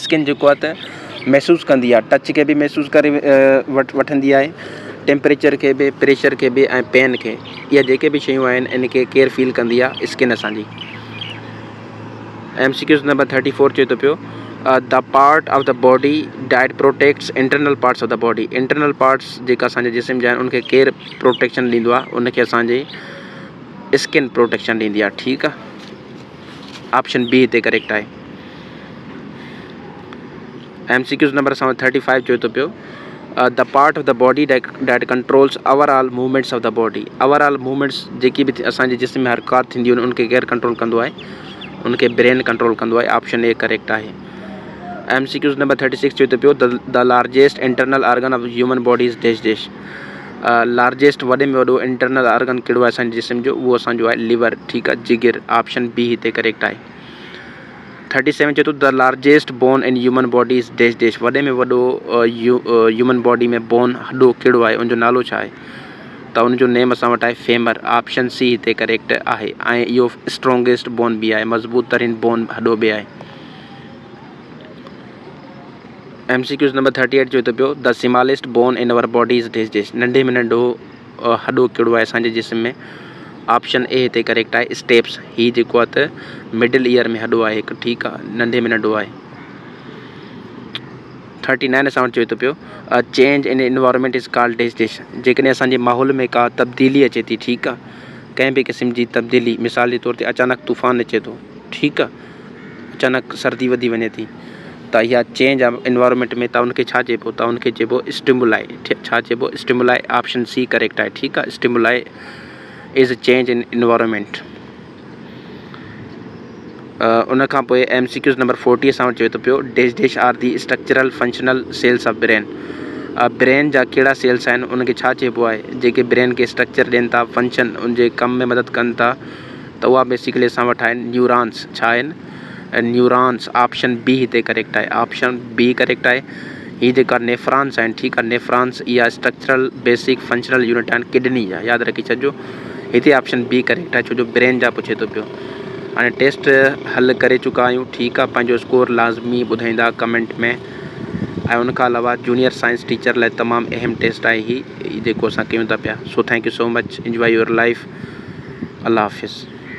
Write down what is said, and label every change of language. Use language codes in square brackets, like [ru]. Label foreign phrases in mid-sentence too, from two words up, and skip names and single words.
[sd] स्किन जेको आहे त महसूसु कंदी आहे, टच खे बि महसूसु करे वठंदी आहे, टेम्परेचर खे बि, प्रेशर खे बि, ऐं पेन खे। इहा जेके बि शयूं आहिनि इन खे केयर फील कंदी आहे स्किन असांजी। [en] MCQs नंबर 34 [sd] चए थो पियो [en] the part of the body that protects internal parts of the body. internal parts [sd] जेका असांजे जिस्म जा आहिनि उनखे केयर प्रोटेक्शन ॾींदो आहे, उनखे असांजी स्किन प्रोटेक्शन ॾींदी आहे, ठीकु आहे। ऑप्शन बी हिते करेक्ट आहे। [en] MCQs नंबर [sd] असां वटि 35 चए थो पियो [en] the part of the body that controls overall movements of the body. overall movements [sd] जेकी बि असांजे जिस्म में हरकत थींदियूं आहिनि उनखे केरु कंट्रोल कंदो आहे, उनखे ब्रेन कंट्रोल कंदो आहे। ऑप्शन ए करेक्ट आहे। [en] MCQs नंबर 36 [sd] चए थो पियो [en] the largest internal organ of human body is dash dash. [sd] लार्जेस्ट वॾे में वॾो [en] internal organ [sd] कहिड़ो आहे असांजे जिस्म जो, उहो असांजो आहे लिवर, ठीकु आहे, जिगर। ऑप्शन बी हिते करेक्ट आहे। [en] 37 [sd] चए थो [en] the largest bone in human body is dash dash. [sd] वॾे में वॾो [en] human body [sd] में बोन, हॾो कहिड़ो आहे, उनजो नालो छा आहे, त उनजो नेम असां वटि आहे फेमर। ऑप्शन सी हिते करेक्ट आहे। ऐं इहो [en] strongest bone [sd] बि आहे, मज़बूत तरीन बोन हॾो बि आहे। [en] MCQs नंबर 38 [sd] चए थो पियो [en] the smallest bone in our body is dash dash. [sd] नंढे में नंढो हॾो कहिड़ो आहे असांजे जिस्म में। ऑप्शन ए हिते करेक्ट आहे स्टेप्स। हीअ जेको आहे त [en] middle ear [sd] में हॾो आहे हिकु, ठीकु आहे, नंढे में नंढो आहे। [en] 39 [sd] असां वटि चए थो पियो [en] change in environment is called dash dash. [sd] जेकॾहिं असांजे माहौल में का तब्दीली अचे थी, ठीकु आहे, कंहिं बि क़िस्म जी तब्दीली, मिसाल जे तौर ते अचानक तूफ़ान अचे थो, ठीकु आहे, अचानक सर्दी वधी वञे थी, त इहा [en] चेंज आहे इन्वायरमेंट [sd] में, त उनखे छा चइबो, त उनखे चइबो स्टिमुलाई। छा चइबो, स्टिमुलाई। ऑप्शन सी करेक्ट आहे, ठीकु आहे। [en] stimuli is change in environment. [sd] उनखां पोइ [en] MCQs नंबर 40 [sd] असां वटि चए थो पियो [en] dash dash are the structural functional cells of brain. [sd] ब्रेन जा कहिड़ा सेल्स आहिनि उनखे छा चइबो आहे, जेके ब्रेन खे स्ट्रक्चर ॾियनि था, फंक्शन उनजे कम में मदद कनि था, त उहा बेसिकली असां वटि आहिनि न्यूरॉन्स। छा आहिनि, न्यूरॉन्स। ऑप्शन बी हिते करेक्ट आहे। ऑप्शन बी करेक्ट आहे। हीअ जेका नेफ्रॉन्स आहिनि, ठीकु आहे, नेफ्रॉन्स इहा [en] structural basic functional unit [sd] आहिनि किडनी जा, यादि रखी छॾिजो। हिते ऑप्शन बी करेक्ट आहे, छो जो ब्रेन जा पुछे थो पियो। हाणे टेस्ट हल करे चुका आहियूं, ठीकु आहे। पंहिंजो स्कोर लाज़मी ॿुधाईंदा कमेंट में। ऐं उनखां अलावा [en] junior science teacher [sd] लाइ तमामु अहम टेस्ट आहे ही जेको असां कयूं था पिया। [en] so thank you so much, enjoy your life. [ur] اللہ حافظ.